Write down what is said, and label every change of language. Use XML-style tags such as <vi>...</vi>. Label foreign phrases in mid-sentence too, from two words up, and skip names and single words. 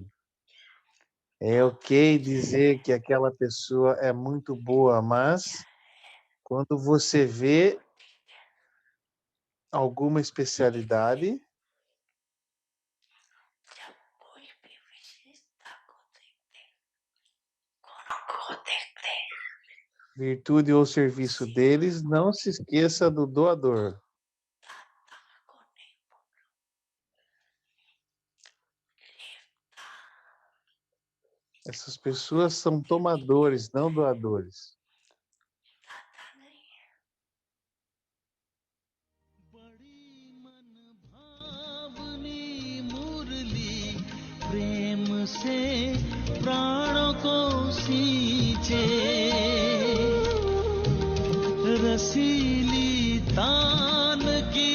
<pt>É ok dizer que aquela pessoa é muito boa, mas quando você vê alguma especialidade, virtude ou serviço deles, não se esqueça do doador. Essas pessoas são tomadores, não doadores.</pt> <hi>प्रेम से प्राणों को सींचे रसीली तान की</hi>